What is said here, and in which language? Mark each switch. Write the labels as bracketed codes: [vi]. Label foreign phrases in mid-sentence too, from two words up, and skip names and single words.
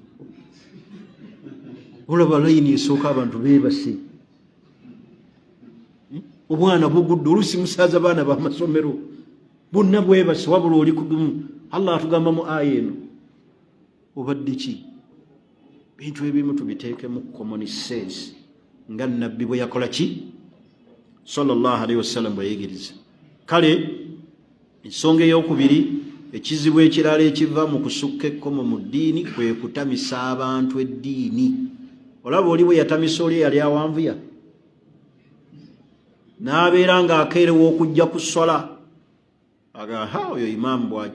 [lg] Olaba layini esooka abantu beebase, obwana bugudde oluusi musaaza baana b'amasomero bonna bwebase wabula oli kudumu. Allah atugamba mu aya eno obadde ki? Bintu ebimu tubiteekemu [en] common sense [lg] nga nabbi bwe yakola ki? [ar] صلى الله عليه وسلم [lg] bwe yayigiriza. Kale ensonga ey'okubiri, ekizibu ekirala ekiva mu kusukka ekkomo mu ddiini kwe kutamisa abantu eddiini. Olaba oli bwe yatamisa oli yali awanvuya n'abeera ng'akeerewa okujja ku swala aga oyo imaamu bw'ajo.